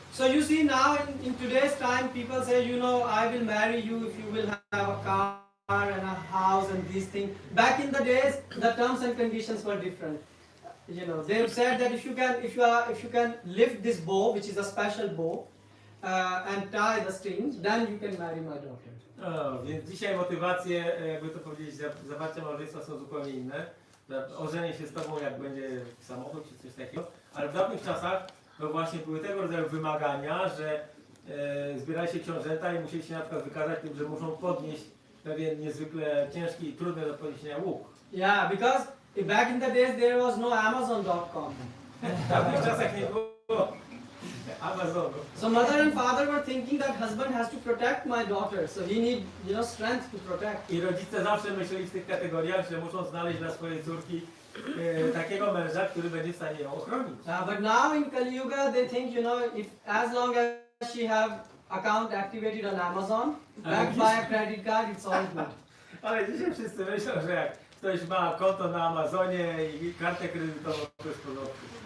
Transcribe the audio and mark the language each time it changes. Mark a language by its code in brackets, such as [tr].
[en] So you see now in today's time people say, you know, I will marry you if you will have a car and a house and these things. Back in the days, the terms and conditions were different. You know, they've said that if you can lift this bow, which is a special bow, and tie the strings, then you can marry my daughter. [pl] Więc dzisiaj motywacje, jakby to powiedzieć, zawarcia małżeństwa są zupełnie inne. Ożenię się z tobą, jak będzie samochód czy coś takiego, ale w dawnych czasach to właśnie były tego rodzaju wymagania, że zbierali się książęta i musieli się na przykład wykazać tym, że muszą podnieść pewien niezwykle ciężki i trudny do podniesienia łuk. [en] Yeah, because back in the days there was no Amazon.com. [pl] W dawnych czasach nie było Amazonu. [en] So mother and father were thinking that husband has to protect my daughter, so he need, you know, strength to protect. [pl] I rodzice zawsze myśleli w tych kategoriach, że muszą znaleźć dla swojej córki takiego męża, który będzie w stanie ją ochronić. [en] But now in Kali Yuga they think, you know, if as long as she have account activated on Amazon, backed by a credit card, it's all good. [pl] Ale dzisiaj wszyscy myślą, że jak ktoś ma konto na Amazonie i kartę kredytową, to jest w porządku.